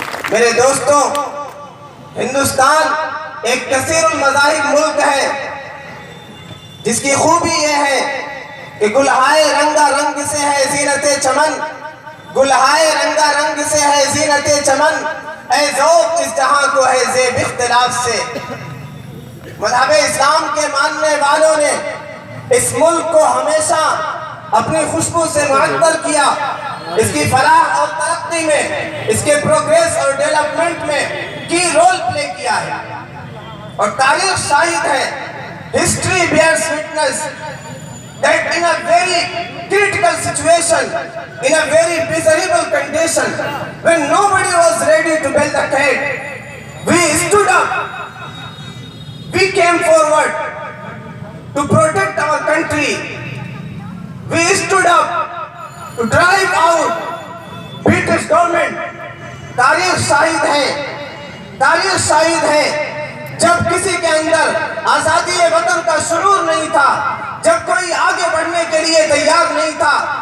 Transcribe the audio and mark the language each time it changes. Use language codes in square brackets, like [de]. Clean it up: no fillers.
[ur] میرے دوستوں, ہندوستان ایک کثیر المذاہب ملک ہے جس کی خوبی یہ ہے کہ گلہائے رنگا رنگ سے ہے زینت چمن, گلہائے رنگا رنگ سے ہے زینت چمن, اے ذوق اس جہاں کو ہے زیب اختلاف سے. مذہب اسلام کے ماننے والوں نے اس ملک کو ہمیشہ اپنی خوشبو سے معطر کیا, اس کی فلاح اور ترقی میں, اس کے پروگریس اور ڈیولپمنٹ میں کی رول پلے کیا ہے اور تاریخ شاہد ہے, [en] history bears witness that in a very critical situation, in a very miserable condition, when nobody was ready to build a gate, we stood up, we came forward to protect our country, we stood up to drive out British government. [ur] تاریخ شاہد ہے, تاریخ شاہد ہے جب کسی کے اندر آزادی وطن کا شعور نہیں تھا, جب کوئی آگے بڑھنے کے لیے تیار نہیں تھا,